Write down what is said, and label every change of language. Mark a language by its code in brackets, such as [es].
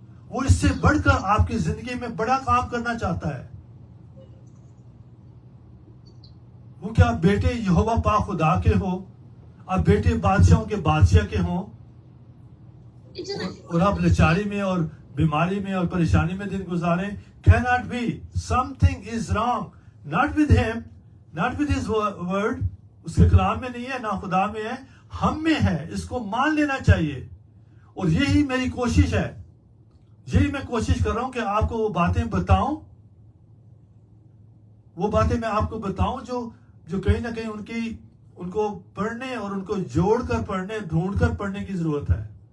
[ur] وہ اس سے بڑھ کر آپ کی زندگی میں بڑا کام کرنا چاہتا ہے. وہ کیا بیٹے یہوہ پاک خدا کے ہو, آپ بیٹے بادشاہوں کے بادشاہ کے ہوں, اور آپ لاچاری میں اور بیماری میں اور پریشانی میں دن گزاریں. [en] cannot be. something is wrong, not with him, not with his word. [ur] اس کے کلام میں نہیں ہے, نہ خدا میں ہے, ہم میں ہے. اس کو مان لینا چاہیے. اور یہی میری کوشش ہے, یہی میں کوشش کر رہا ہوں کہ آپ کو وہ باتیں بتاؤں, وہ باتیں میں آپ کو بتاؤں جو کہیں نہ کہیں ان کو پڑھنے اور ان کو جوڑ کر پڑھنے, ڈھونڈ کر پڑھنے کی ضرورت ہے.